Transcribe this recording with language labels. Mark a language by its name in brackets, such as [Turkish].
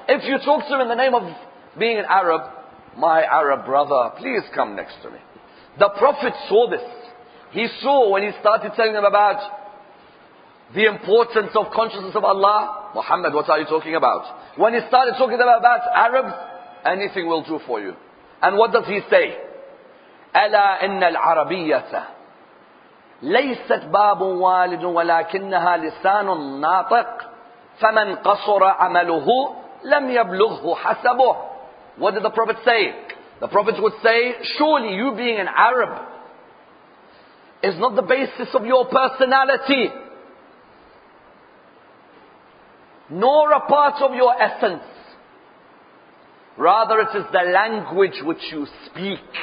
[English] If you talk to him in the name of being an Arab, my Arab brother, please come next to me. The Prophet saw this. He saw when he started telling them about the importance of consciousness of Allah. Muhammad, what are you talking about? When he started talking about Arabs, anything will do for you. And what does he say? [Arabic] ألا إن العربية ليست باب والد ولكنها لسان ناطق فمن قصر عمله لم يبلغه حسبه. [English] What did the Prophet say? The Prophet would say, surely you being an Arab is not the basis of your personality, nor a part of your essence. Rather it is the language which you speak.